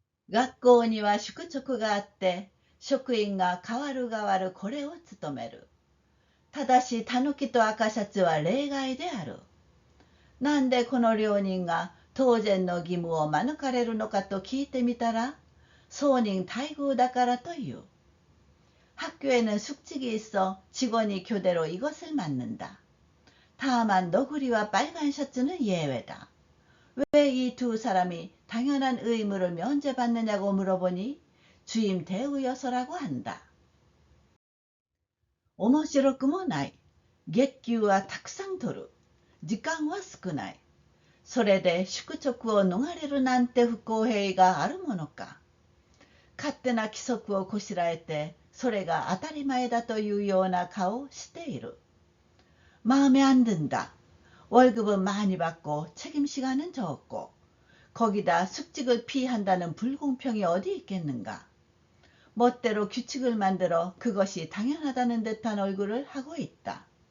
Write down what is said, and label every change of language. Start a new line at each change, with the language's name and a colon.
Japanese: 学校には宿直があって、職員が代わる代わるこれを務める。ただし、タヌキと赤シャツは例外である。なんでこの両人が当然の義務を免れるのかと聞いてみたら、
Korean: 성인
Japanese: 待遇だからという。
Korean: 학교에는 숙직이 있어 직원이 교대로 이것을 맡는다. 다만 너구리와 빨간 셔츠는 예외다. 왜 이 두 사람이 당연한 의무를 면제받느냐고 물어보니 주임 대우여서라고 한다.
Japanese: 面白くもない。月給はたくさん取る。時間は少ない。それで宿直を逃れるなんて不公平があるものか。勝手な規則をこしらえて、それが当たり前だというような顔をしている。
Korean: 마음에 안 든다. 월급은 많이 받고 책임 시간은 적고 거기다 숙직을 피한다는 불공평이 어디 있겠는가. 멋대로 규칙을 만들어 그것이 당연하다는 듯한 얼굴을 하고 있다.